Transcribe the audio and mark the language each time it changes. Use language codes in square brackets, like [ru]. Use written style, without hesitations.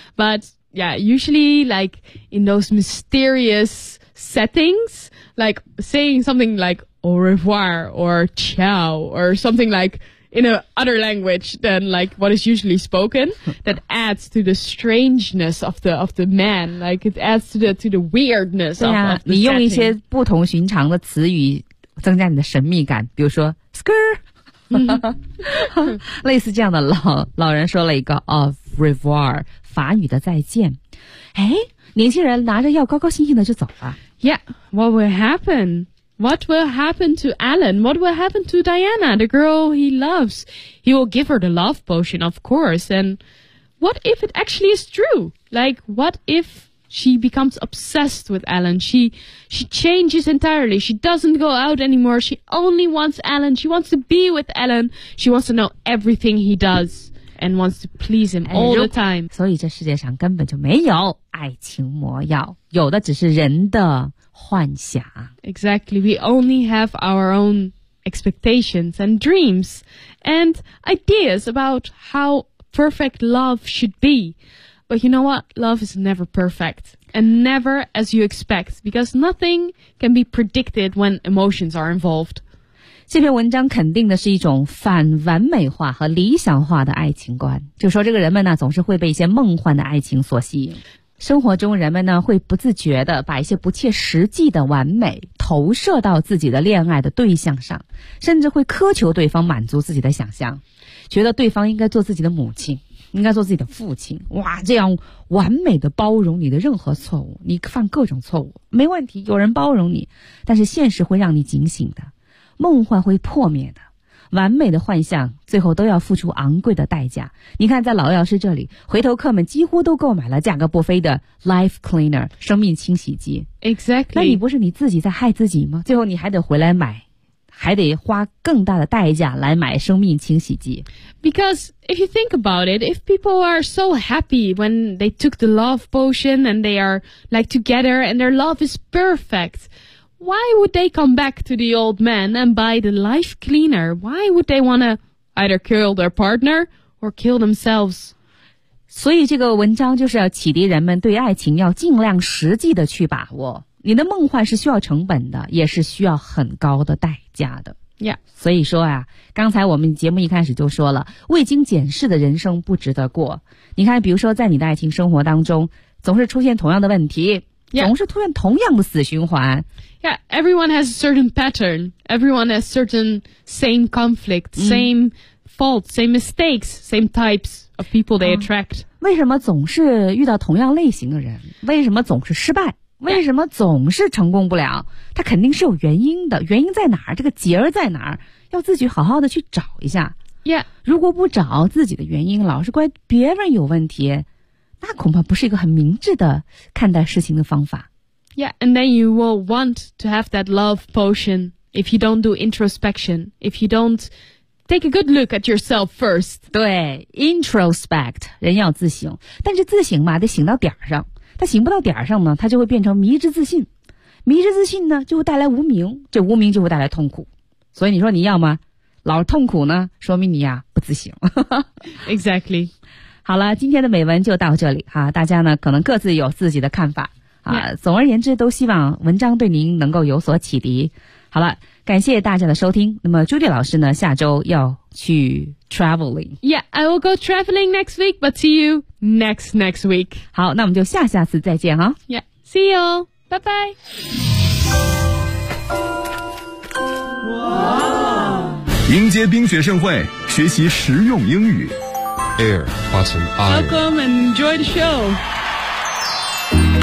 [en] But yeah, usually like in those mysterious settings, like saying something like au revoir or ciao or something like in a other language than like what is usually spoken, that adds to the strangeness of the man. Like it adds to the weirdness of the setting. [zh] 你用一些不同寻常的词语增加你的神秘感，比如说 skrr. 类似这样的老人说了一个 Au revoir 法语的再见哎，年轻人拿着药高高兴兴的就走了 [en] Yeah, what will happen? What will happen to Alan? What will happen to Diana, the girl he loves? He will give her the love potion, of course. And what if it actually is true? Like, what ifShe becomes obsessed with Alan. She changes entirely. She doesn't go out anymore. She only wants Alan. She wants to be with Alan. She wants to know everything he does and wants to please him all the time. [zh] 所以这世界上根本就没有爱情魔药，有的只是人的幻想。 [en] Exactly. We only have our own expectations and dreams and ideas about how perfect love should be. But you know what? Love is never perfect. And never as you expect. Because nothing can be predicted when emotions are involved. [zh] 这篇文章肯定的是一种反完美化和理想化的爱情观。就说这个人们呢，总是会被一些梦幻的爱情所吸引。生活中人们呢，会不自觉地把一些不切实际的完美投射到自己的恋爱的对象上。甚至会苛求对方满足自己的想象。觉得对方应该做自己的母亲。应该做自己的父亲哇这样完美的包容你的任何错误你犯各种错误没问题有人包容你但是现实会让你警醒的梦幻会破灭的完美的幻象最后都要付出昂贵的代价你看在老药师这里回头客们几乎都购买了价格不菲的 life cleaner 生命清洗机 [en] exactly [zh] 那你不是你自己在害自己吗最后你还得回来买还得花更大的代价来买生命清洗机。 [en] Because if you think about it, if people are so happy when they took the love potion and they are like together and their love is perfect, why would they come back to the old man and buy the life cleaner? Why would they want to either kill their partner or kill themselves? [zh] 所以这个文章就是要启迪人们对爱情要尽量实际的去把握。你的梦幻是需要成本的，也是需要很高的代价的。 [en] Yeah. [zh] 所以说啊，刚才我们节目一开始就说了，未经检视的人生不值得过。你看，比如说在你的爱情生活当中，总是出现同样的问题， [en] yeah. [zh] 总是出现同样的死循环。 [en] Yeah, everyone has a certain pattern. Everyone has certain same conflict, same faults, same mistakes, same types of people they attract.、 [zh] 为什么总是遇到同样类型的人？为什么总是失败？为什么总是成功不了？他肯定是有原因的，原因在哪儿？这个结儿在哪儿？要自己好好的去找一下。 [en] Yeah. [zh] 如果不找自己的原因，老是怪别人有问题，那恐怕不是一个很明智的看待事情的方法。 [en] Yeah, and then you will want to have that love potion if you don't do introspection, if you don't take a good look at yourself first. [zh] 对 ,introspect, 人要自省。但是自省嘛，得醒到点儿上。他醒不到点儿上呢，他就会变成迷之自信。迷之自信呢，就会带来无明，这无明就会带来痛苦。所以你说你要吗？老痛苦呢，说明你呀不自省。 [en] Exactly. [zh] 好了，今天的美文就到这里哈，大家呢可能各自有自己的看法。啊，总而言之，都希望文章对您能够有所启迪。好了，感谢大家的收听。那么朱莉老师呢，下周要去 traveling。 [en] Yeah, I will go traveling next week, but see you next week. [zh] 好，那我们就下次再见哈。 [en] Yeah, see you, bye bye. [zh] 迎接冰雪盛会，学习实用英语。 Air, button, [en] air. Welcome and enjoy the show.